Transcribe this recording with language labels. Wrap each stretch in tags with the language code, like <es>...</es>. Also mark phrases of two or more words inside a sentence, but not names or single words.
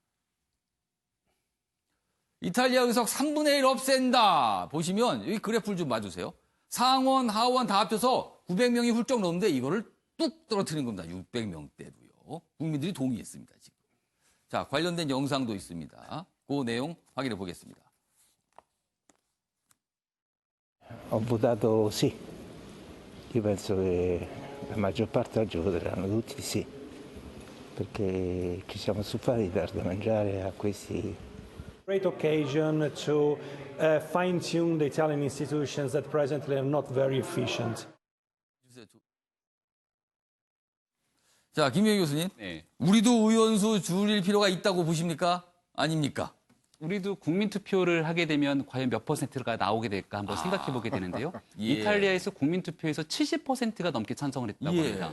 <ko>이탈리아 의석 3분의 1 없앤다. 보시면 여기 그래프를 좀 봐주세요. 상원, 하원 다 합쳐서 900명이 훌쩍 넘는데 이거를 뚝 떨어뜨린 겁니다. 600명대로요. 국민들이 동의했습니다. 지금. 자, 관련된 영상도 있습니다. 그 내용 확인해 보겠습니다.</ko> <it>Ho votato sì, io penso che la maggior parte oggi voteranno tutti sì. perché ci siamo stufati di dar da mangiare a questi.</it> <en>Great occasion to fine-tune the Italian institutions that presently are not very efficient.</en> <ko>자, 김영희 교수님. 네. 우리도 의원수 줄일 필요가 있다고 보십니까? 아닙니까? 우리도 국민투표를 하게 되면 과연 몇 %가 나오게 될까 한번 생각해 보게 되는데요. 이탈리아에서 국민투표에서 70%가 넘게 찬성을 했다고 합니다.</ko>